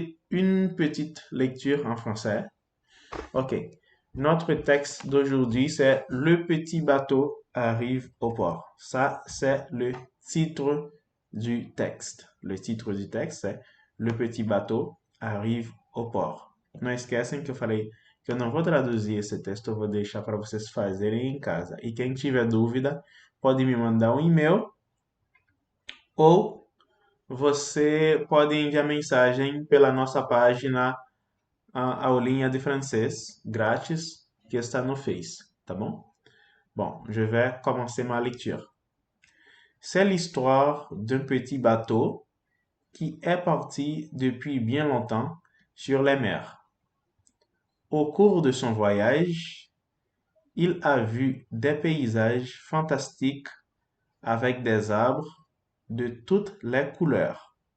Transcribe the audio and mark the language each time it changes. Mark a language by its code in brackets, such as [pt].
[fr] Une petite lecture en français. Ok. Notre texte d'aujourd'hui, c'est Le petit bateau arrive au port. Ça, c'est le titre du texte. Le titre du texte, c'est Le petit bateau arrive au port. [pt] Não esquecem que eu falei que eu não vou traduzir esse texto, eu vou deixar para vocês fazerem em casa. E quem tiver dúvida, pode me mandar um e-mail ou você pode enviar mensagem pela nossa página a aulinha de francês grátis que está no Face, tá bom? [fr] Bon, je vais commencer ma lecture. C'est l'histoire d'un petit bateau qui est parti depuis bien longtemps sur les mers. Au cours de son voyage, il a vu des paysages fantastiques avec des arbres de toutes les couleurs.